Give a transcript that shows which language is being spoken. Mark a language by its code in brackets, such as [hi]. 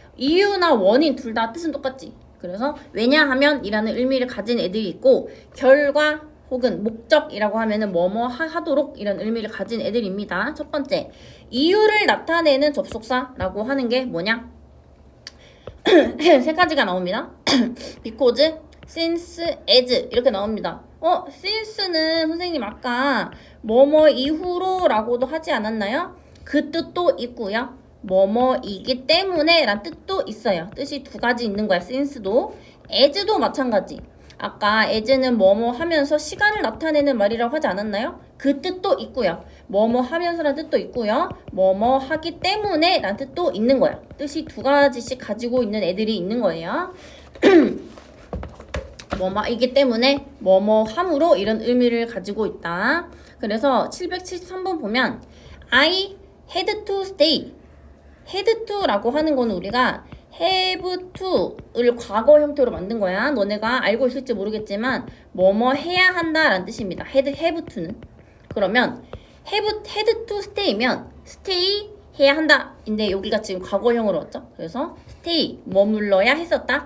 [ko] 이유나 원인 둘 다 뜻은 똑같지. 그래서 왜냐하면 이라는 의미를 가진 애들이 있고 결과 혹은 목적이라고 하면은 뭐뭐 하도록 이런 의미를 가진 애들입니다. 첫 번째, 이유를 나타내는 접속사라고 하는 게 뭐냐? 세 가지가 나옵니다. because, since, as 이렇게 나옵니다. since는 선생님 아까 뭐뭐 이후로 라고도 하지 않았나요? 그 뜻도 있고요. 뭐뭐이기 때문에 란 뜻도 있어요. 뜻이 두 가지 있는 거야. since도 as도 마찬가지. 아까 as는 뭐뭐 하면서 시간을 나타내는 말이라고 하지 않았나요? 그 뜻도 있고요. 뭐뭐 하면서라는 뜻도 있고요. 뭐뭐 하기 때문에 라는 뜻도 있는 거야. 뜻이 두 가지씩 가지고 있는 애들이 있는 거예요. 뭐뭐이기 때문에 뭐뭐 함으로 이런 의미를 가지고 있다. 그래서 773번 보면 [en] I had to stay [ko] had to라고 하는 거는 우리가 have to를 과거 형태로 만든 거야. 너네가 알고 있을지 모르겠지만 뭐뭐 해야 한다라는 뜻입니다. have to는. 그러면 had to stay면 stay 해야 한다. 인데 여기가 지금 과거형으로 왔죠. 그래서 stay 머물러야 했었다.